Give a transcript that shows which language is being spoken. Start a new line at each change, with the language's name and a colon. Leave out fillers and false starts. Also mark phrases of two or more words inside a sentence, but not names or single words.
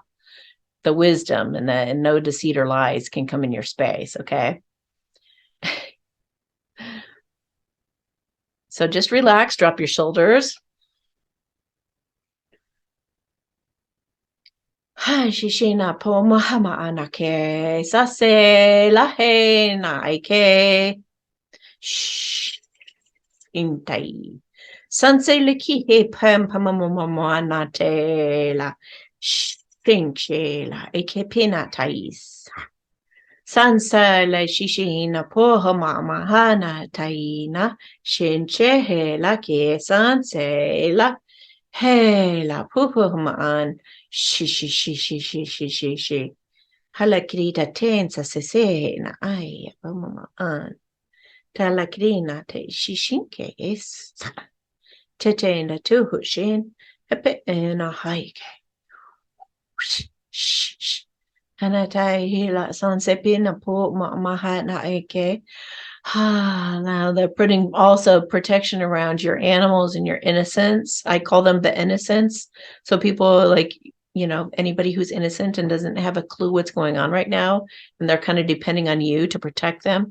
English: The wisdom and no deceit or lies can come in your space. Okay. So just relax, drop your shoulders. Ha shishina po mahama anake sase la he na ike intai sanse liki he pam pamamamana te la shinche la ike pina tais sansa la shishina po hama hana taina shinche he la ke sanse la he la pupuman shi halakrita tensa sese na ai pupuman talakrina te shishinke is tete na tuhushin hepe na haike hanatai hila sansepina po mahana eke. Now they're putting also protection around your animals and your innocence. I call them the innocents. So people like, anybody who's innocent and doesn't have a clue what's going on right now, and they're kind of depending on you to protect them.